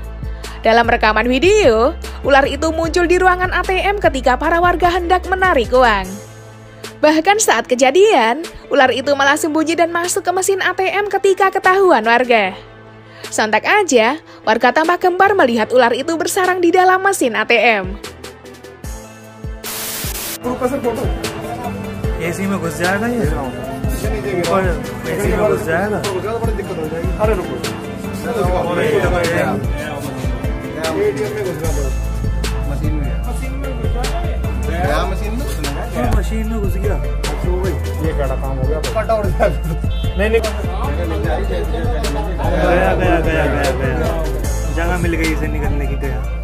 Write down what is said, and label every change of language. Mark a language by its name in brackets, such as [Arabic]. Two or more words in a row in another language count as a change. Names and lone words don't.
[Indonesian] Dalam rekaman video, ular itu muncul di ruangan ATM ketika para warga hendak menarik uang. Bahkan saat kejadian, ular itu malah sembunyi dan masuk ke mesin ATM ketika ketahuan warga. Sontak aja, warga tampak gempar melihat ular itu bersarang di dalam mesin ATM. [Hindi] एसी में घुस जाएगा ये ऊपर एसी में घुस जाएगा मशीन में घुस गया ये क्या काम हो गया नहीं गया जगह मिल गई इसे निकलने की गया